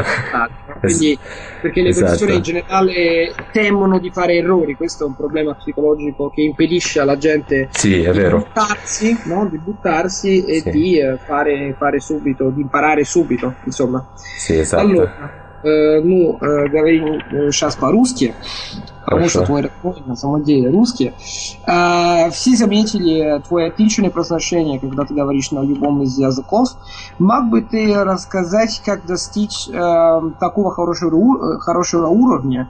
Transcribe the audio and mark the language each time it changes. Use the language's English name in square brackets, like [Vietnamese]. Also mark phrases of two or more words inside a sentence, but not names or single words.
[Italian] propria nationale, no? Quindi, perché le persone in generale temono di fare errori, questo è un problema psicologico che impedisce alla gente Sì, è vero. buttarsi, no? Di buttarsi e Sì. di fare subito, di imparare subito, insomma. Sì, esatto. Allora, [Russian] ну, говорим сейчас по-русски, потому что твой разговор на самом деле русский. Все заметили твое отличное произношение, когда ты говоришь на любом из языков. Мог бы ты рассказать, как достичь такого хорошего уровня?